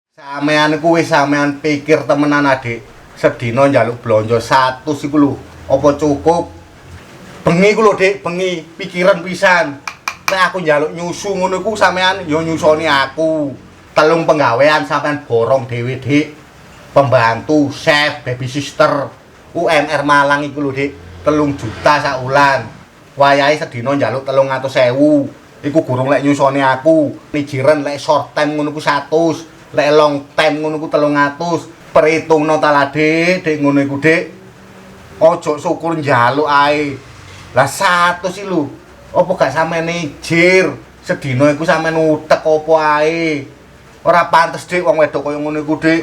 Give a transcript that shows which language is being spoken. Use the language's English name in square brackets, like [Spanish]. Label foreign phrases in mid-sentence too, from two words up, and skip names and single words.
[Javanese] Sampean kuwi sampean pikir temenan Adik, sedina njaluk blonjo 100 iku lho, apa cukup? Bengi ku lho Dik, bengi pikiran pisan. Nek aku njaluk nyusu ngono iku sampean yo nyusoni aku. Telung penggawean sampean borong dhewe Dik. Pembantu, [English] chef, baby sister, [Javanese] UMR Malang iku lho Dik, 3 juta sak wulan. Wayahe sedina njaluk 300.000. Iku gurung lek nyusoni aku. Pijiran lek [English] short time [Javanese] ngono ku 100. Lek [English] long time [Javanese] ngono ku 300. Perhitungno ta lah Dik, Dik ngono iku Dik. Ojo syukur njaluk ae. Lah 100 iki lho. Apa gak sampeyan ijir? Sedina iku sampeyan utek apa ae. Ora pantes Dik wong wedok kaya ngono iku Dik.